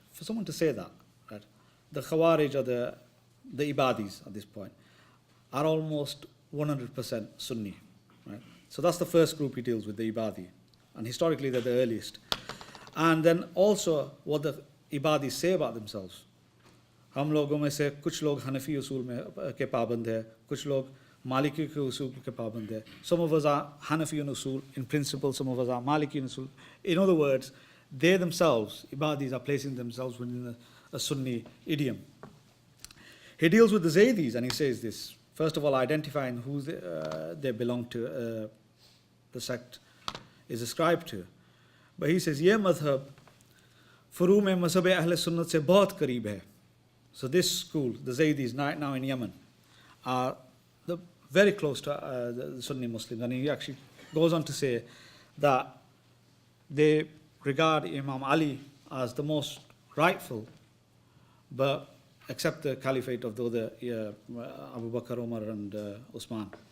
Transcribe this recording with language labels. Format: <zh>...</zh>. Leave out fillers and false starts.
<en>For someone to say that, right? The Khawarij or the Ibadis at this point are almost 100% Sunni, right? So that's the first group he deals with, the Ibadi, and historically they're the earliest. And then also what the Ibadis say about themselves.</en> <hi>हम लोगों में से कुछ लोग हनफी उसूल में के पाबंद है, कुछ लोग मालिकी के उसूल के पाबंद है.</hi> <en>Some of us are Hanafi in usul in principle, some of us are Maliki in usul. In other words, they themselves, Ibadis, are placing themselves within a Sunni idiom. He deals with the Zaydis, and he says this. First of all, identifying who they belong to, the sect is ascribed to. But he says,</en> <hi>ये मज़हब फ़ुरू में मज़हब अहले सुन्नत से बहुत करीब है.</hi> <en>So this school, the Zaydis, now in Yemen, are very close to the Sunni Muslims. And he actually goes on to say that they regard Imam Ali as the most rightful, but accept the caliphate of the other Abu Bakr, Umar and Usman.</en>